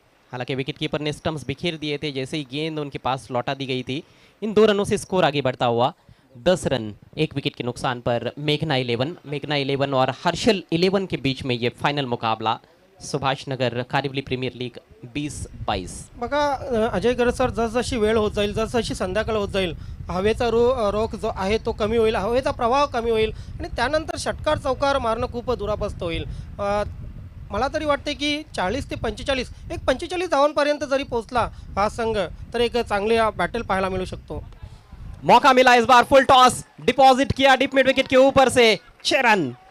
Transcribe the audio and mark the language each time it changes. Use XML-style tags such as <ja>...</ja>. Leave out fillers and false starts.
<hi>हालांकि wicket keeper ने stumps बिखेर दिए थे जैसे ही गेंद उनके पास लौटा दी गई थी. इन 2 रनों से स्कोर आगे बढ़ता हुआ 10 रन 1 विकेट के नुकसान पर मेघना 11 और हर्षल 11 के बीच में ये फाइनल मुकाबला सुभाष नगर कारिवली प्रीमियर लीग 20-22.</hi> <mr>बघा अजय गरज सर, जसजशी वेळ होत जाईल, जसजशी संध्याकाळ होत जाईल, हवेचा रोख जो आहे तो कमी होईल, हवेचा प्रवाह कमी होईल आणि त्यानंतर षटकार चौकार मारणं खूप दुरापस्त होईल. मला तरी वाटते की 40 ते 45, एक 45 धावांपर्यंत जरी पोहोचला हा संघ तर एक चांगली बॅटल पाहायला मिळू शकतो.</mr> <hi>मौका मिला इस बार, फुल टॉस डिपॉजिट किया डीप मिड विकेट के ऊपर से. 6 रन.</hi>